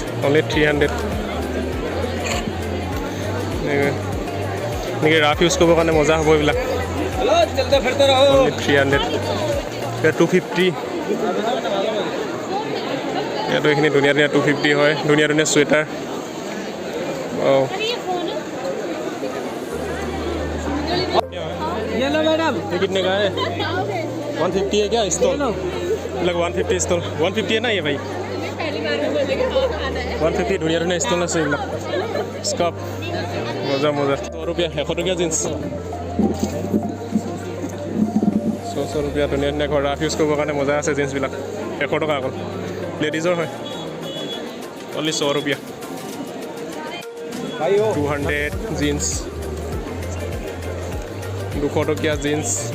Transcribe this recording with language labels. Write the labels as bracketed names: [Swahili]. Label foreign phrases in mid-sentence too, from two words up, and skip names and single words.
[Assamese] অনলি 300 এনেকৈ [English] rough use [Assamese] কৰিবৰ কাৰণে মজা হ'ব এইবিলাক। অনলি 300 250 ইয়াতো এইখিনি ধুনীয়া ধুনীয়া 250 হয়। ধুনীয়া ধুনীয়া চুৱেটাৰ। [Hindi] ये कितने का है? 150 है क्या स्टॉल? मतलब 150 स्टॉल 150 है ना ये भाई? [Assamese] 150 ধুনীয়া ধুনীয়া ষ্টল আছে এইবিলাক। স্কার্ফ মজা মজা। 100 रुपया 100 টকীয়া জিন্স 100 रुपया। ধুনীয়া ধুনীয়া ঘৰ [English] rough use [Assamese] কৰিবৰ কাৰণে মজা আছে জিন্সবিলাক। 100 টকা অকল। লেডিজৰ হয়। অনলি 100 रुपया। 200 জিন্স 200 টকীয়া জিন্স।